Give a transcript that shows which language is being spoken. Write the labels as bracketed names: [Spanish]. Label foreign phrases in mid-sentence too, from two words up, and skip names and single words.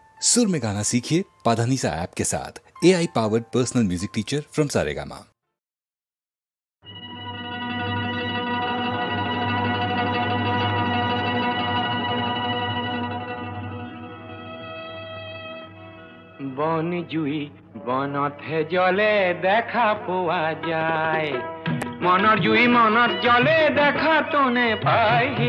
[Hindi] सुर में गाना सीखिए पाधानीसा ऐप के साथ। [English] AI powered personal music teacher from [Hindi] सारेगामा। [Assamese] বন জুই বনতে জলে দেখা পোৱা যায় মনৰ জুই মনত জলে দেখা তোনে পায় হে